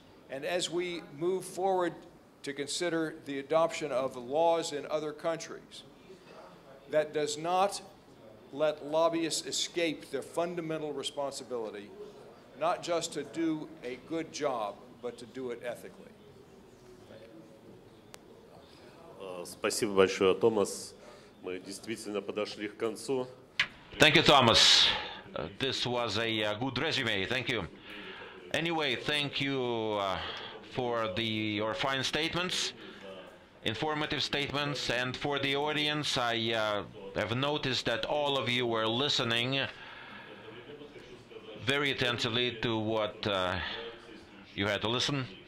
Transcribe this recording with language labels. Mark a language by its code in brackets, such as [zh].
[en] And as we move forward to consider the adoption of laws in other countries, that does not let lobbyists escape their fundamental responsibility, not just to do a good job, but to do it ethically. [ru] Спасибо большое, Томас. Мы действительно подошли к концу. [en] Thank you, Thomas. This was a good resume. Thank you. Anyway, thank you for your fine statements, informative statements, and for the audience. I have noticed that all of you were listening very attentively to what you had to listen.